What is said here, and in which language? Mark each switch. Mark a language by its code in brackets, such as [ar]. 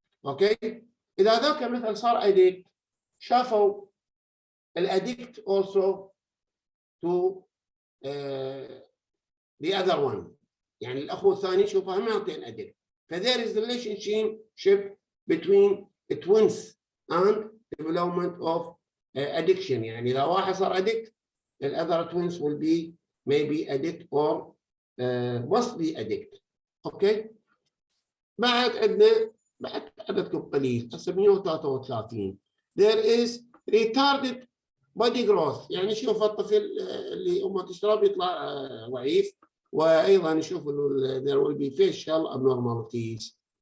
[ar] اوكي؟ اذا ذاك مثلا صار اديكت، شافوا الاديكت [en] also to the other one، [ar] يعني الاخو الثاني شوفه همتين اديكت، ف [en] there is relationship between twins and development of addiction. [ar] يعني اذا واحد صار [en] addict the other twins will be maybe addict or must be addict. [ar] اوكي؟ بعد عندنا بعد عددكم قليل هسه 133. [en] there is retarded body growth، [ar] يعني شوف الطفل اللي امه تشرب يطلع ضعيف، وايضا نشوف انه [en] there will be facial abnormalities.